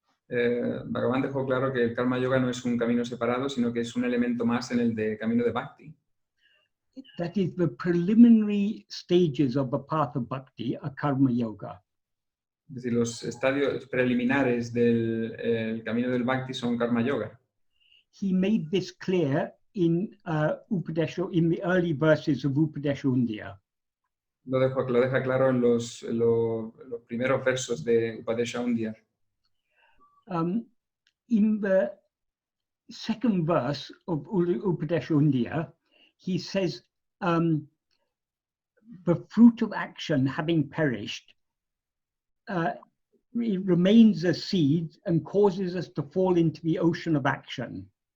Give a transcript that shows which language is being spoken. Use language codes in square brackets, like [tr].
[es] Bhagavan dejó claro que el karma yoga no es un camino separado, sino que es un elemento más en el camino de bhakti. [en] That is, the preliminary stages of the path of bhakti are karma yoga. [es] Es decir, los estadios preliminares del camino del bhakti son karma yoga. [en] He made this clear in the early verses of Upadesha. [es] Lo deja claro en los primeros versos de Upadesha Undiyar. [en] In the second verse of Upadesha Undiyar, he says, the fruit of action having perished, it remains a seed and causes us to fall into the ocean of action.